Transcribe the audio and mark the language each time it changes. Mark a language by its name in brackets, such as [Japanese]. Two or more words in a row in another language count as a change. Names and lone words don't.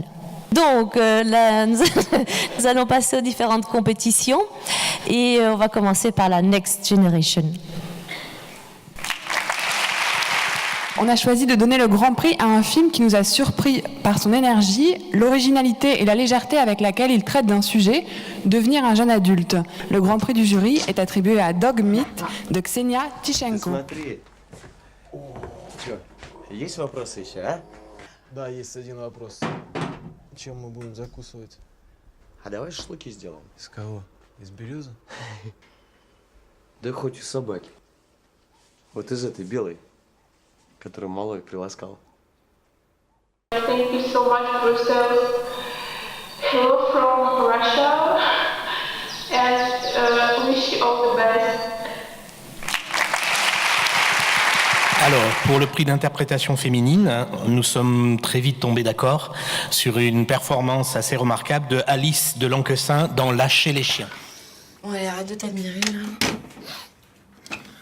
[French] Donc là, nous allons passer aux différentes compétitions et on va commencer par la Next Generation. On a choisi de donner le Grand Prix à un film qui nous a surpris par son énergie, l'originalité et la légèreté avec laquelle il traite d'un sujet, devenir un jeune adulte. Le Grand Prix du jury est attribué à Dog Meat de Ksenia Tishchenko. [Russian] Есть вопросы еще, а? Да, есть один вопрос. Чем мы будем закусывать? А давай шашлыки сделаем. Из кого? Из березы? Да хоть из собаки. Вот из этой белой, которую малой приласкал. [English] Thank you so much, Brussels. Hello from Russia, and wish you all the best. [French] Alors, pour le prix d'interprétation féminine, nous sommes très vite tombés d'accord sur une performance assez remarquable de Alice de Lanquessin dans Lâcher les chiens. Ouais, arrête de t'admirer, là.